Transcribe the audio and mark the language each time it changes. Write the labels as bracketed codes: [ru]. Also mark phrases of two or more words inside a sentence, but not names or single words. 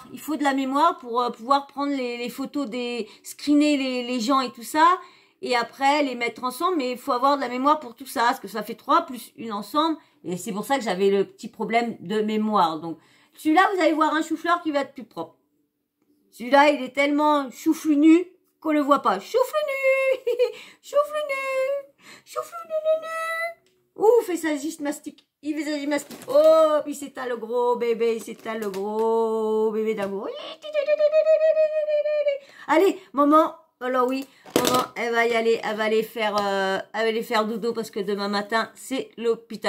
[fr] Il faut de la mémoire pour pouvoir prendre les photos screener les gens et tout ça. Et après, les mettre ensemble. Mais il faut avoir de la mémoire pour tout ça. Parce que ça fait 3 plus 1 ensemble. Et c'est pour ça que j'avais le petit problème de mémoire. Donc, celui-là, vous allez voir un chou-fleur qui va être plus propre. Celui-là, il est tellement chouflu nu qu'on le voit pas. Chouflu nu, chouflu nu, chouflu nu. Ouh, fait sa gymnastique. Il fait sa gymnastique. Oh, puis c'est le gros bébé, c'est le gros bébé d'amour. Allez, maman. Alors oui, maman, elle va y aller, elle va aller faire dodo parce que demain matin c'est l'hôpital.